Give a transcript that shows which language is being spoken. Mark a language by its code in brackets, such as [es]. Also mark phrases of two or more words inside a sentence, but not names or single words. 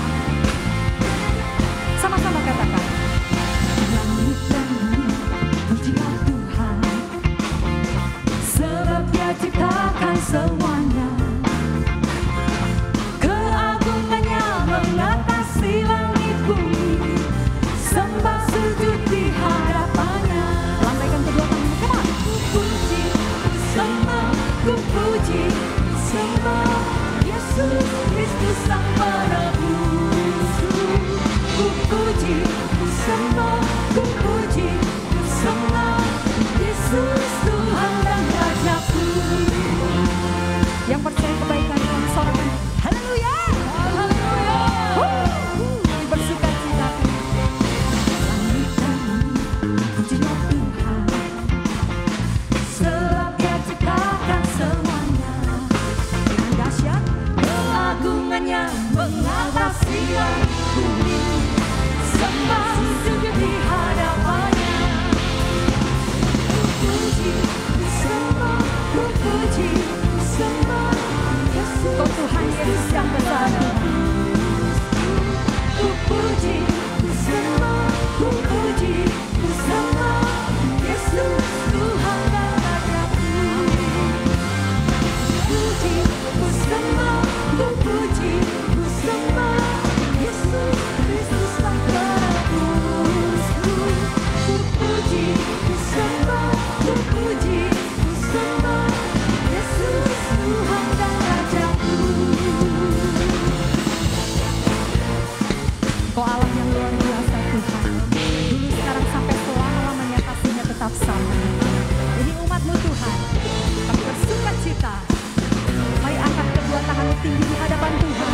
[id] Sama-sama katakan, langit dan bumi pujilah Tuhan, sebab Dia ciptakan semuanya. Keagungannya mengatasi langit bumi, sembah sujud di hadapannya. Lambaikan kedua tanganmu, [en] come on. [id] Ku puji, ku sembah, ku puji, ku sembah Yesus Kristus Sang Penebusku. Ku puji, ku sembah, ku puji, ku sembah Yesus Tuhan dan Rajaku. Yang percaya kebaikan Tuhan, sorakan haleluya, haleluya. Kami bersuka cita. Langit dan bumi pujilah Tuhan, sebab Dia ciptakan semuanya. Dengan dahsyat keagungannya mengatasi langit bumi, sembah sujud di hadapannya. Ku puji, ku sembah, ku puji, ku sembah Yesus. Kau Tuhan Yesus yang besar. Ku puji, ku sembah, ku puji, ku sembah Yesus Tuhan dan Rajaku. Ku puji, ku sembah, ku puji, ku sembah Yesus Kristus Sang Penebusku. Ku puji, ku sembah, ku puji, ku sembah Yesus Tuhan dan Rajaku. Kau Allah yang luar biasa Tuhan, dulu sekarang sampai selama-lamanya kasih-Nya tetap sama. Ini umat-Mu Tuhan, kami bersuka cita. Mari angkat kedua tanganmu tinggi di hadapan Tuhan.